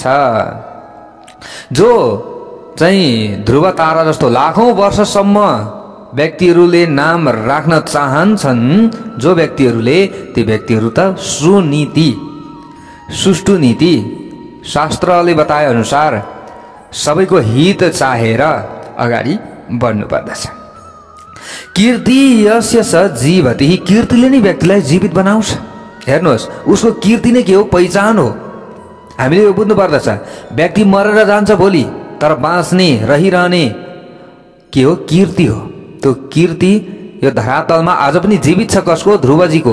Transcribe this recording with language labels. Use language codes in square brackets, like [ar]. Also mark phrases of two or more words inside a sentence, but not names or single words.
[ne] जो चाहिँ ध्रुव तारा जस्तो लाखौं वर्षसम्म व्यक्तिहरूले नाम राख्न चाहन्छन्, जो व्यक्तिहरूले, ती व्यक्तिहरू त सुनीति, सुष्टु नीति, शास्त्रले बताए अनुसार सबैको हित चाहेर अगाडि बढ्नु पर्दछ। [sa] कीर्ति यस्य स जीवति, [ne] कीर्तिले नै व्यक्तिलाई जीवित बनाउँछ। हेर्नुहोस्, उसको कीर्ति नै के हो? पहिचान हो। हामीले यो बुझ्नु पर्दछ। व्यक्ति मरेर जान्छ भोलि, तर बाँच्ने, रहिरहने के हो? कीर्ति हो। त्यो कीर्ति यो धरातलमा आज पनि जीवित छ। कसको? ध्रुवजीको।